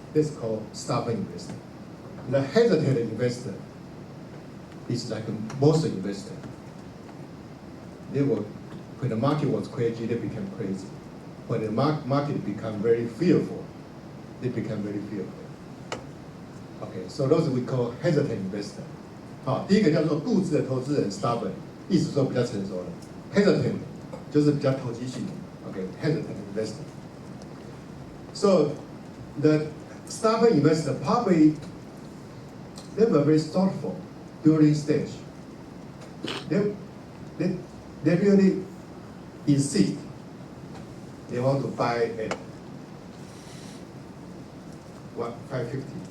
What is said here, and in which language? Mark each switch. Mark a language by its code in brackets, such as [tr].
[en] That's called stubborn investor. The hesitant investor is like most investor. When the market was crazy, they became crazy. When the market become very fearful, they become very fearful. Okay, so those we call hesitant investor. [zh] 好，第一个叫做固执的投资人 ，stubborn， 意思说比较成熟了。 hesitant 就是比较投机性的。 [en] Okay，hesitant investor. So the stubborn investor probably they were very thoughtful during stage. They really insist they want to buy at 550.